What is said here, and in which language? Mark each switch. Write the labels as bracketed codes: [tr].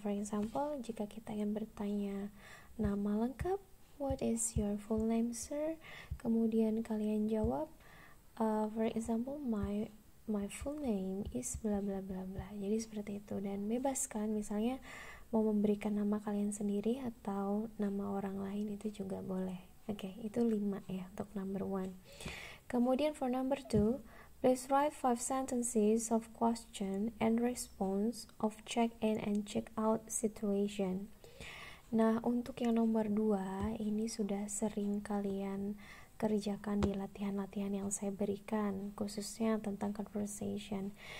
[en] For example, [id] jika kita yang bertanya nama lengkap, [en] what is your full name sir, [id] kemudian kalian jawab [en] for example, my full name is bla bla [id] bla bla. Jadi seperti itu, dan bebas kan, misalnya mau memberikan nama kalian sendiri atau nama orang lain itu juga boleh. Oke, itu 5 ya untuk number 1. Kemudian [en] for number 2, please write 5 sentences of question and response of check-in and check-out situation. [id] Nah, untuk yang nomor 2, ini sudah sering kalian kerjakan di latihan-latihan yang saya berikan, khususnya tentang conversation.